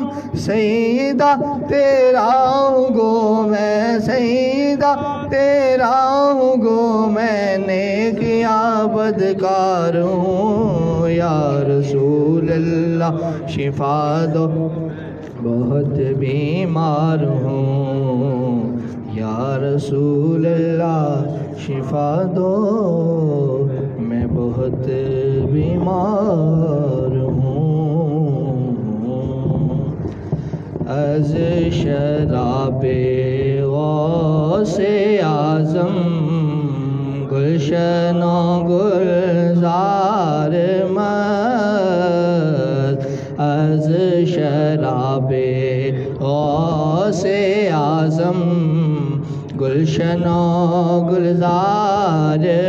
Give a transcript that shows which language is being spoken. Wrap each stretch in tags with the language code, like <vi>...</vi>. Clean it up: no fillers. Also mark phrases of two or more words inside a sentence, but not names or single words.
<ur>سیدہ تیرا ہوں گو میں سیدہ تیرا ہوں گو میں نیک یا بدکار ہوں</ur> <ar>یا رسول اللہ</ar> <ur>شفا دو بہت بیمار ہوں</ur> <ar>یا رسول اللہ</ar> <ur>شفا دو میں بہت بیمار ہوں</ur> <fa>از شراب غوث اعظم گلشن و گلزار مست از شراب غوث اعظم گلشن و گلزار</fa>